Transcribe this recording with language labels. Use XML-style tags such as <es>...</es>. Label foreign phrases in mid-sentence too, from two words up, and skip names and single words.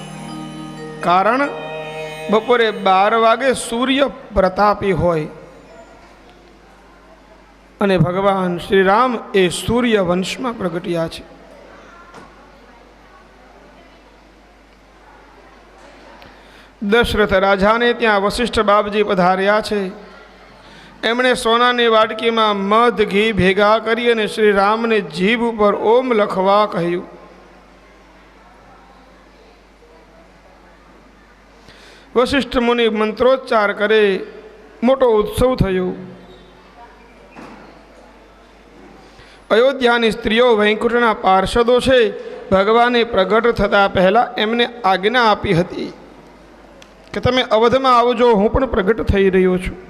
<gu>કારણ બપોરે 12 વાગે સૂર્ય પ્રતાપી હોય અને ભગવાન શ્રી રામ એ સૂર્ય વંશ માં પ્રગટ્યા છે। દશરથ રાજા ને ત્યાં વશિષ્ઠ બાપજી પધાર્યા છે। એમણે સોનાની વાટકી માં મધ ઘી ભેગા કરી અને શ્રી રામ ને જીભ પર ૐ લખવા કહ્યું। વશિષ્ઠ મુનિ મંત્રોચ્ચાર કરે મોટો ઉત્સવ થયો। અયોધ્યાની સ્ત્રીઓ વૈકુંઠના પાર્ષદો છે। ભગવાને પ્રગટ થતા પહેલા એમને આજ્ઞા આપી હતી કે તમે અવધમાં આવજો, હું પણ પ્રગટ થઈ રહ્યો છું।</gu>